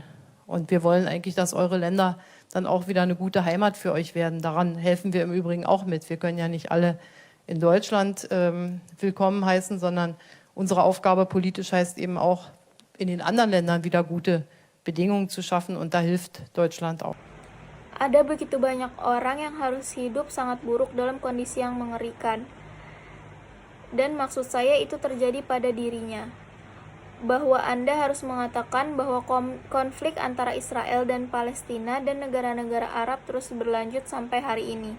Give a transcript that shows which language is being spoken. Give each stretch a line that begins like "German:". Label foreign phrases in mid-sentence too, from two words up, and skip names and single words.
German: Und wir wollen eigentlich, dass eure Länder dann auch wieder eine gute Heimat für euch werden. Daran helfen wir im Übrigen auch mit. Wir können ja nicht alle in Deutschland willkommen heißen, sondern unsere Aufgabe politisch heißt eben auch, in den anderen Ländern wieder gute Bedingungen zu schaffen und da hilft Deutschland auch.
Indonesian: Ada begitu banyak orang yang harus hidup sangat buruk dalam kondisi yang mengerikan. Dan maksud saya itu terjadi pada dirinya. Bahwa Anda harus mengatakan bahwa konflik antara Israel dan Palestina dan negara-negara Arab terus berlanjut sampai hari ini.